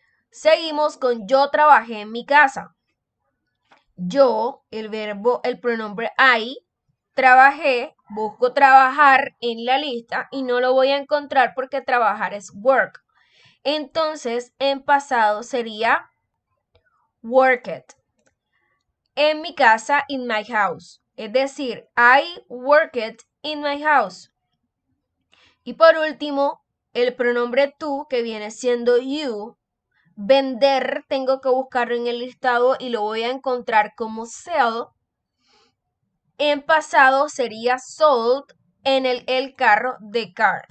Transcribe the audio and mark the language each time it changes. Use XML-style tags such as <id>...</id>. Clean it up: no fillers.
<es>Seguimos con yo trabajé en mi casa. Yo, el pronombre I, trabajé, busco trabajar en la lista y no lo voy a encontrar porque trabajar es work. Entonces, en pasado sería worked. En mi casa,</es> <en>in my house.</en> <es>Es decir,</es> <en>I worked in my house.</en> <es>Y por último, el pronombre tú, que viene siendo you. Vender, tengo que buscarlo en el listado y lo voy a encontrar como sell. En pasado sería sold en el carro de car.</es>